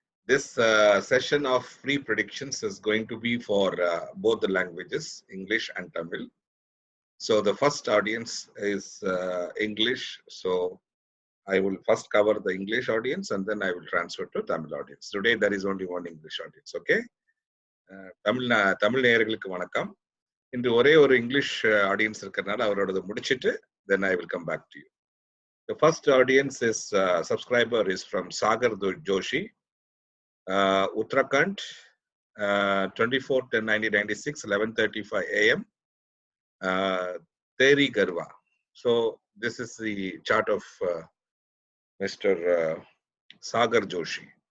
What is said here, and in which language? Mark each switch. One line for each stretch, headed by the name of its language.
English: This session of free predictions is going to be for both the languages, English and Tamil. So the first audience is English. So I will first cover the English audience and then I will transfer to Tamil audience. Today there is only one English audience, okay?
Tamil: Tamil நேயர்களுக்கு வணக்கம். இன்று ஒரே ஒரு English audience இருக்கிறதுனால அவரோட முடிச்சிட்டு
English: then I will come back to you. The first audience is subscriber is from Sagar Joshi, Uttarakhand, 24/10/1996, 11:35 a.m. Teri Garwa. So this is the chart of Mr. Sagar Joshi.